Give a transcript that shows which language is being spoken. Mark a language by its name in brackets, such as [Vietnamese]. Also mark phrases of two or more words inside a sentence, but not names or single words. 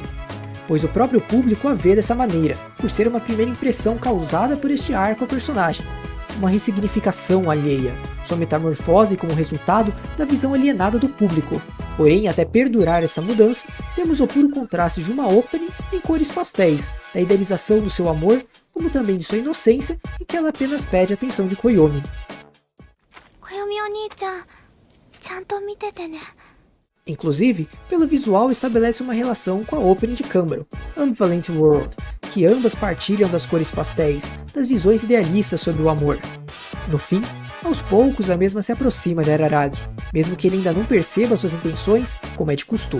[Portuguese] Pois o próprio público a vê dessa maneira, por ser uma primeira impressão causada por este arco ao personagem, uma ressignificação alheia, sua metamorfose como resultado da visão alienada do público. Porém, até perdurar essa mudança, temos o puro contraste de uma opening em cores pastéis, da idealização do seu amor, como também de sua inocência, e que ela apenas pede a atenção de Koyomi. [Japanese] 暦お兄ちゃん、ちゃんと見ててね. [Portuguese] Inclusive, pelo visual estabelece uma relação com a opening de Kanbaro, Ambivalent World, que ambas partilham das cores pastéis, das visões idealistas sobre o amor. No fim, aos poucos a mesma se aproxima de Araragi, mesmo que ele ainda não perceba suas intenções, como é de costume.